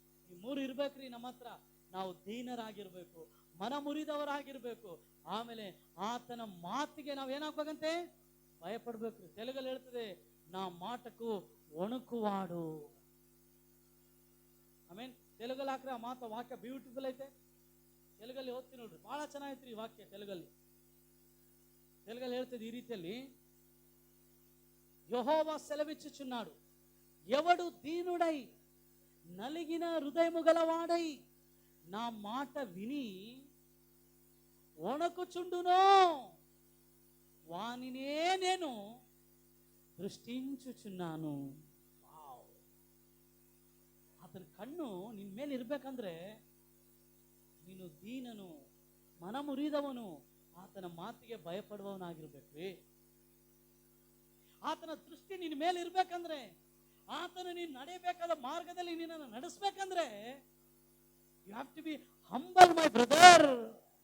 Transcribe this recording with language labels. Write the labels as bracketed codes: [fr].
[kn] ಈ ಮೂರು ಇರ್ಬೇಕ್ರಿ ನಮ್ಮ ಹತ್ರ. ನಾವು ದೀನರಾಗಿರ್ಬೇಕು, ಮನ ಮುರಿದವರಾಗಿರ್ಬೇಕು, ಆಮೇಲೆ ಆತನ ಮಾತಿಗೆ ನಾವು ಏನಾಗ್ಬೇಕಂತೆ? ಭಯಪಡ್ಬೇಕ್ರಿ. ತೆಲುಗಲ್ಲಿ ಹೇಳ್ತದೆ, [te] ನಾ ಮಾಟಕ್ಕೂ ಒಣಕುವಾಡು. [kn] ಆಮೇನ್. ತೆಲುಗಲ್ಲಿ ಹಾಕ್ರೆ ಆ ಮಾತು, ವಾಕ್ಯ ಬ್ಯೂಟಿಫುಲ್ ಐತೆ. ತೆಲುಗಲ್ಲಿ ಓದ್ತೀನಿ ನೋಡ್ರಿ, ಬಹಳ ಚೆನ್ನಾಗೈತ್ರಿ ಈ ವಾಕ್ಯ. ತೆಲುಗಲ್ಲಿ ಹೇಳ್ತದೆ ಈ ರೀತಿಯಲ್ಲಿ, [te] యెహోవా సెలవిచ్చుచున్నాడు, ఎవడు దీనుడై నలిగిన హృదయము గలవాడై నా మాట విని వణకుచుండునో వానినే నేను దృష్టించుచున్నాను. [kn] ಆತನ ಕಣ್ಣು ನಿನ್ ಮೇಲೆ ಇರ್ಬೇಕಂದ್ರೆ ನೀನು ದೀನನು, ಮನ ಮುರಿದವನು, ಆತನ ಮಾತಿಗೆ ಭಯಪಡುವವನಾಗಿರ್ಬೇಕ್ರಿ. ಆತನ ದೃಷ್ಟಿ ನಿನ್ನ ಮೇಲೆ ಇರ್ಬೇಕಂದ್ರೆ, ಆತನು ನೀನು ನಡೆಯಬೇಕಾದ ಮಾರ್ಗದಲ್ಲಿ ನಿನ್ನನ್ನು ನಡೆಸಬೇಕಂದ್ರೆ, [en] You have to be humble my brother.